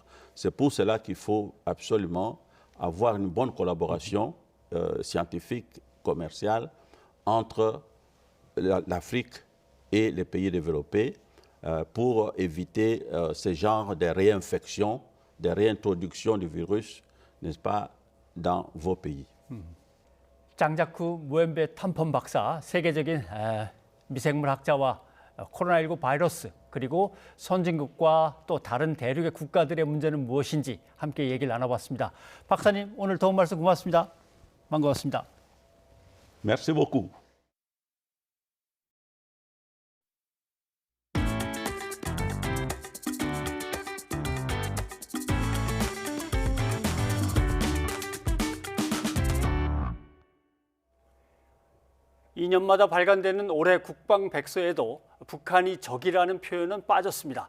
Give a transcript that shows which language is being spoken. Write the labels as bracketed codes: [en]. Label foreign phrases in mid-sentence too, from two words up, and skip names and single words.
[fr] C'est pour cela qu'il faut absolument avoir une bonne collaboration scientifique, commerciale, entre l'Afrique et les pays développés pour éviter ce genre de réinfection, de réintroduction du virus, n'est-ce pas, dans vos pays. [ko] 장자쿠 무엠베 탐폰 박사, 세계적인 미생물 학자와 코로나19 바이러스 그리고 선진국과 또 다른 대륙의 국가들의 문제는 무엇인지 함께 얘기를 나눠봤습니다. 박사님, 오늘 도움 말씀 고맙습니다. 반가웠습니다. [fr] Merci beaucoup. [ko] 이 년마다 발간되는 올해 국방백서에도 북한이 적이라는 표현은 빠졌습니다.